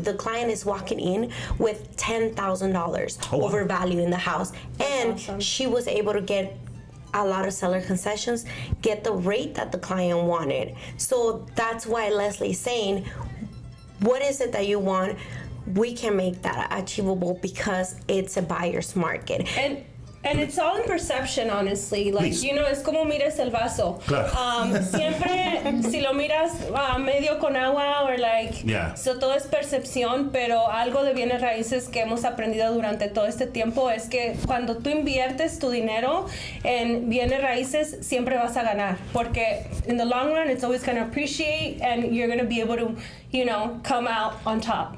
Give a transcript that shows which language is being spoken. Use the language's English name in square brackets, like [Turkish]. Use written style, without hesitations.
[English] The client is walking in with $10,000 over value in the house, and she was able to get a lot of seller concessions, get the rate that the client wanted. So that's why Leslie's saying, what is it that you want? We can make that achievable because it's a buyer's market. And it's all in perception, honestly. Like, Please. you know, [Spanish] es como mires el vaso. Claro. Siempre, si lo miras medio con agua, [English] or like, so [Spanish] todo es percepción, pero algo de bienes raíces que hemos aprendido durante todo este tiempo es que cuando tú inviertes tu dinero en bienes raíces, siempre vas a ganar. Porque [English] in the long run, it's always going to appreciate and you're going to be able to, you know, come out on top.